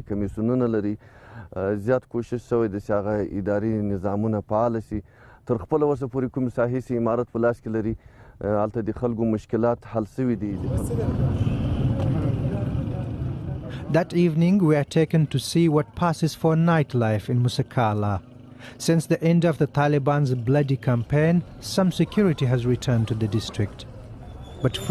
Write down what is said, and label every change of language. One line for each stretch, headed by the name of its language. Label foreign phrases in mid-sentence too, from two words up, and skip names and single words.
Pashto: کمیسیونونه لري زیات کوشش شوی د هغه اداري نظامونه فعال شي تر خپل وسه پورې کوم ساحې سي امارت په لاس کې لري هلته د خلکو مشکلات حل شوي دي.
English: That evening we are taken to see what passes for nightlife in Musakala. Since the end of the Taliban's bloody campaign, some security has returned to the district. But free